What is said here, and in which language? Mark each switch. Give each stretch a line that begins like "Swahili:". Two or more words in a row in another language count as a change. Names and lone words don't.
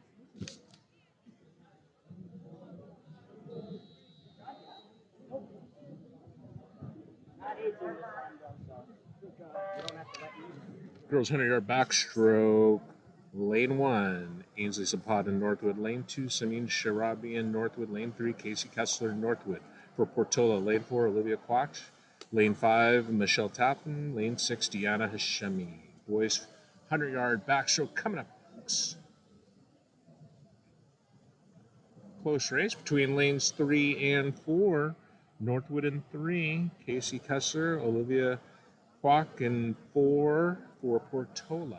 English: Girls 100-yard backstroke, lane 1, Ainsley Zapata, Northwood. Lane 2, Samin Sharabian, Northwood. Lane 3, Casey Kessler, Northwood. For Portola, lane 4, Olivia Quach. Lane 5, Michelle Tappan. Lane 6, Deanna Hashemi. Boys 100-yard backstroke coming up. Close race between lanes 3 and 4. Northwood in 3, Casey Kessler, Olivia Quach in 4 for Portola.